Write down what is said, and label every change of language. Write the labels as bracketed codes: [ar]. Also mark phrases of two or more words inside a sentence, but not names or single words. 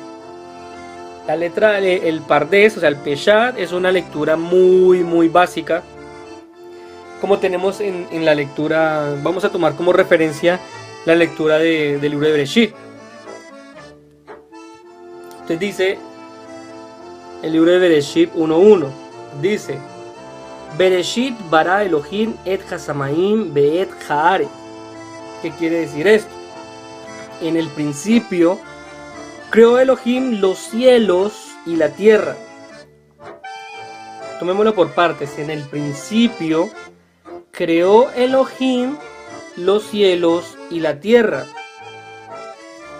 [es] La letra, el Pardes, o sea el Peshat, es una lectura muy básica, como tenemos en la lectura. Vamos a tomar como referencia la lectura del libro de Bereshit. Entonces dice el libro de Bereshit 1.1, dice: [he] בראשית ברא אלוהים את השמים ואת הארץ. [es] ¿Qué quiere decir esto? En el principio creó Elohim los cielos y la tierra. Tomémoslo por partes. En el principio creó Elohim los cielos y la tierra.